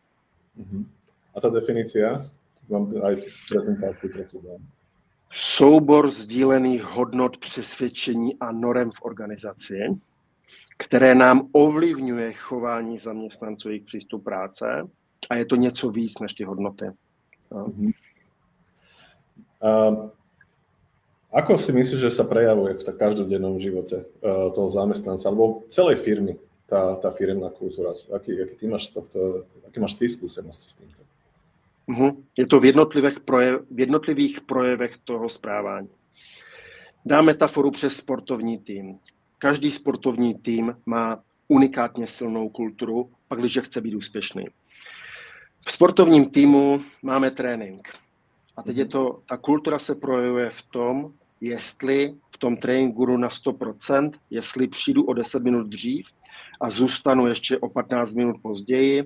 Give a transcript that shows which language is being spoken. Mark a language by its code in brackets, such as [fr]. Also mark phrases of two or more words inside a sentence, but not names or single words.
[sk] A ta definícia? Mám aj prezentáciu pre teba. [cs] Soubor sdílených hodnot, přesvědčení a norem v organizaci, které nám ovlivňuje chování zaměstnanců, jejich přístup práce a je to něco víc než ty hodnoty. [sk] Ako si myslíš, že sa prejavuje v každodennom živote toho zamestnanca alebo celej firmy tá firemná kultúra? Aké máš ty skúsenosti s týmto? [cs] Je to v jednotlivých projevech toho správání. Dám metaforu přes sportovní tým. Každý sportovní tým má unikátně silnou kulturu, pak když chce být úspěšný. V sportovním týmu máme trénink. A teď ta kultura se projevuje v tom, jestli v tom tréninku jdu na 100%, jestli přijdu o 10 minut dřív a zůstanu ještě o 15 minut později.